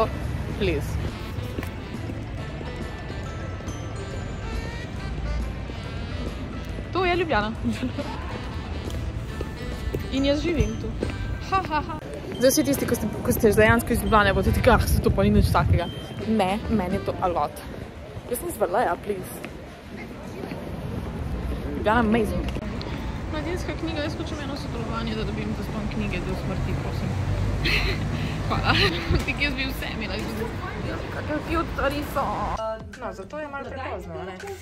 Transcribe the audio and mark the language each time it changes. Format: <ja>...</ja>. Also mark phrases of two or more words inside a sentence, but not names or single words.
<sl>Please. To je Ljubljana. In jaz živim tu. Zdaj vsi tisti, ko ste dejansko iz Ljubljane, boste ti, se to pa ni nič takega. Ne, meni je to</sl> <en>a lot.</en> <sl>Jaz sem zvrla, please. Ljubljana amazing. Mladinska knjiga, jaz hočem eno sodelovanje, da dobim zaston knjige do smrti, prosim. Hvala. Tik jaz bi vse imela. Kakaj cute stvari so. No, zato je malo prepozno, ne?</sl>